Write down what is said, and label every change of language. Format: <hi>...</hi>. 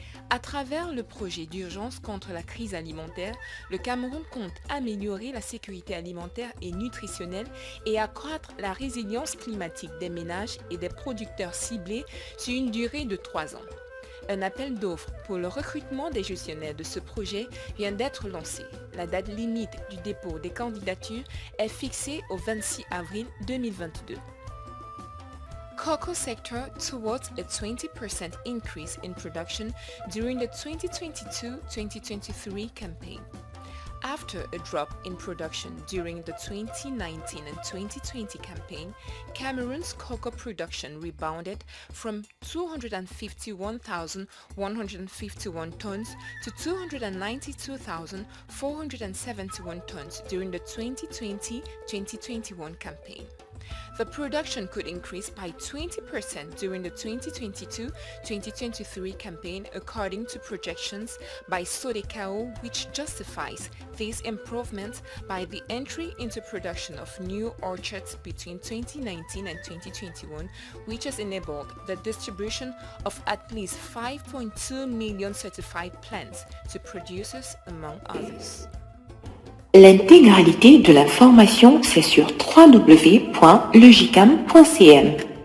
<fr>À travers le projet d'urgence contre la crise alimentaire, le Cameroun compte améliorer la sécurité alimentaire et nutritionnelle et accroître la résilience climatique des ménages et des producteurs ciblés sur une durée de 3 ans. Un appel d'offres pour le recrutement des gestionnaires de ce projet vient d'être lancé. La date limite du dépôt des candidatures est fixée au 26 avril 2022.</fr> <en>Cocoa sector towards a 20% increase in production during the 2022-2023 campaign. After a drop in production during the 2019 and 2020 campaign, Cameroon's cocoa production rebounded from 251,151 tons to 292,471 tons during the 2020-2021 campaign. The production could increase by 20% during the 2022-2023 campaign according to projections by Sodecao, which justifies these improvements by the entry into production of new orchards between 2019 and 2021, which has enabled the distribution of at least 5.2 million certified plants to producers, among others.</en> <fr>L'intégralité de l'information, c'est sur www.legicam.cm.</fr>